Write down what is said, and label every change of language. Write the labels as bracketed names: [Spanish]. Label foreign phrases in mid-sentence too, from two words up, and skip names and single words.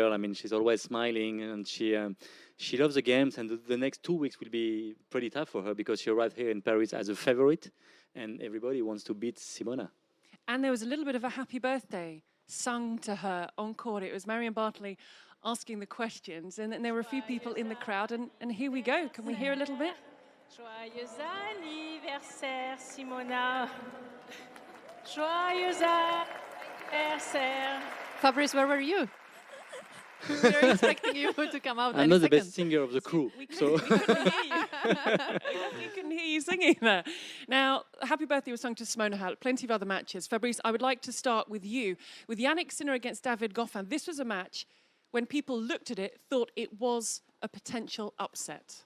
[English] I mean, she's always smiling, and she loves the games, and the next 2 weeks will be pretty tough for her because she arrived here in Paris as a favorite, and everybody wants to beat Simona. And there was a little bit of a happy birthday sung to her on court. It was Marion Bartley asking the questions, and then there were a few people in the crowd, and here we go. Can we hear a little bit? [French] Joyeux anniversaire, Simona. Joyeux anniversaire. [English] Fabrice, where were you? We were expecting you to come out. I'm not the best singer of the crew, so We couldn't hear you. We couldn't hear you singing there? Now, happy birthday was sung to Simona Halep. Plenty of other matches. Fabrice, I would like to start with you. With Yannick Sinner against David Goffin, this was a match when people looked at it, thought it was a potential upset.